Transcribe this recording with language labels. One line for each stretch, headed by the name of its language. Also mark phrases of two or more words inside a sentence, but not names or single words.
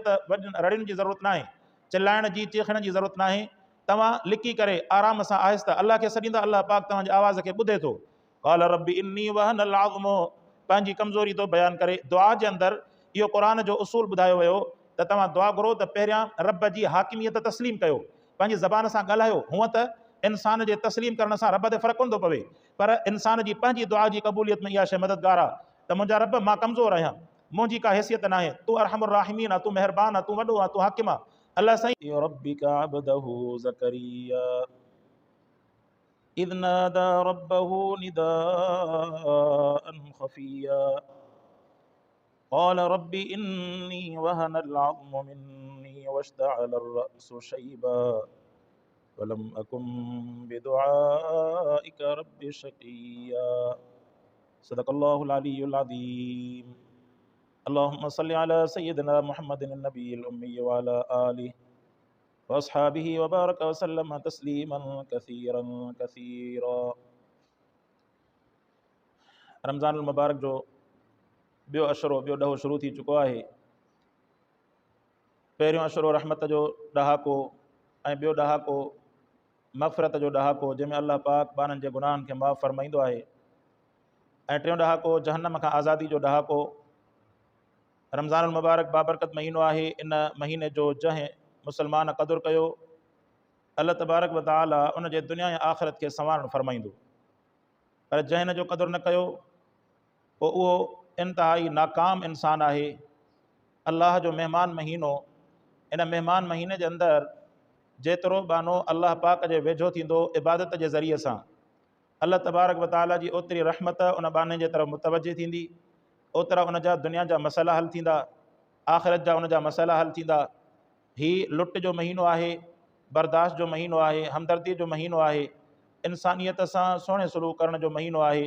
Sindhi: त रड़ियुनि जी ज़रूरत न आहे, चिल्लाइण जी चीखण जी ज़रूरत न आहे। तव्हां लिकी करे आराम सां आहिस्ता अल्लाह खे सॾींदा, अल्लाह पाक तव्हांजी आवाज़ खे ॿुधे थो।
Arabic: قال رب إني وهن العظم,
Sindhi: पंहिंजी कमज़ोरी थो बयानु करे। दुआ जे अंदरि इहो क़ुर जो उसूल ॿुधायो वियो त तव्हां दुआ घुरो त पहिरियां रब जी हाकिमियत तस्लीम कयो, पंहिंजी ज़बान सां ॻाल्हायो। हूअं त इंसान जे तस्लीम करण सां रब ते फ़र्क़ु कोन थो पवे, पर इंसान जी पंहिंजी दुआ जी क़बूलियत में इहा शइ मददगार आहे त मुंहिंजा रब मां कमज़ोर आहियां, मुंहिंजी का हैसियत न आहे, तूं
Arabic: أرحم الراحمين
Sindhi: आहे, तूं महिरबान आहे, तूं वॾो आहे, तूं हाकिम आहे।
Arabic: الله سائين ربك عبده زكريا إذ نادى ربه نداء خفيا قال رب إني وهن العظم مني واشتعل الرأس شيبا ولم أكن بدعائك رب شقيا. صدق الله العلي العظيم. اللهم صل على سيدنا محمد النبي الأمي وعلى آله وأصحابه وبارك وسلم تسليما كثيرا كثيرا. رمضان المبارك
Sindhi: जो ॿियो अशरो, ॿियो ॾहो शुरू थी चुको आहे। पहिरियों अशरो रहमत जो ॾहाको ऐं ॿियो ॾहाको मग़फ़िरत जो ॾहाको, जंहिंमें अल्लाह पाक ॿारनि जे गुनाहनि खे माफ़ फरमाईंदो आहे, ऐं टियों ॾहाको जहन्नम खां आज़ादी जो ॾहाको।
Arabic: رمضان المبارك
Sindhi: बाबरकत महीनो आहे। इन महीने जो जंहिं मुसलमान क़दुरु कयो,
Arabic: الله تبارك وتعالى
Sindhi: उन जे दुनिया ऐं आख़िरत खे संवारणु फरमाईंदो, पर जंहिं इन जो क़दुरु न कयो पोइ उहो इंतिहाई नाकाम इंसान आहे। अल्लाह जो महिमान महीनो, इन महिमान महीने जे अंदरि जेतिरो बानो अल्लाह पाक जे वेझो थींदो इबादत जे ज़रिए सां,
Arabic: الله تبارك وتعالى
Sindhi: जी ओतिरी रहमत उन बाने जे तरफ़ मुतवजी थींदी, ओतिरा उन जा दुनिया जा मसइला हल थींदा, आख़िरत जा उन जा मसइला हल थींदा। हीउ लुट जो महीनो आहे, बर्दाश्त जो महीनो आहे, हमदर्दी जो महीनो आहे, इंसानियत सां सुहिणे सलूक करण जो महीनो आहे।